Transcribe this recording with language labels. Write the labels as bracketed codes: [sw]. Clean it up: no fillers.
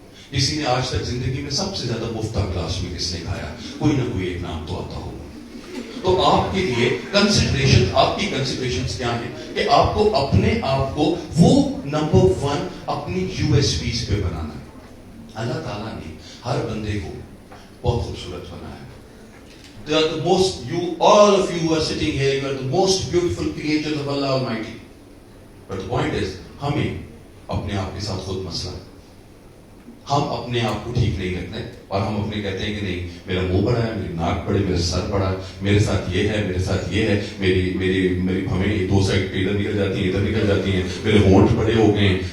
[ur] کسی نے آج تک زندگی میں سب سے زیادہ مفتہ کلاس میں کس نے کھایا؟ کوئی نہ کوئی ایک نام تو آتا ہوگا. تو آپ کے لیے کنسیڈریشن, آپ کی کنسیڈریشنز کیا ہیں کہ آپ کو اپنے آپ کو وہ نمبر ون اپنی یو ایس پیز پہ بنانا ہے. اللہ تعالیٰ نے ہر بندے کو بہت خوبصورت بنایا. [en] They are the most, all of you who are sitting here, you are the most beautiful creatures of Allah Almighty. But the point is, [ur] ہمیں اپنے آپ کے ساتھ خود مسئلہ ہے. ہم اپنے آپ کو ٹھیک نہیں رکھتے اور ہم اپنے کہتے ہیں کہ نہیں, میرا منہ بڑا ہے, میری ناک بڑی, میرا سر بڑا ہے, میرے ساتھ یہ ہے, میرے ساتھ یہ ہے, میری ہمیں دو سائڈ پہ ادھر نکل جاتی ہیں, ادھر نکل جاتی ہیں, میرے ہونٹ بڑے ہو گئے ہیں.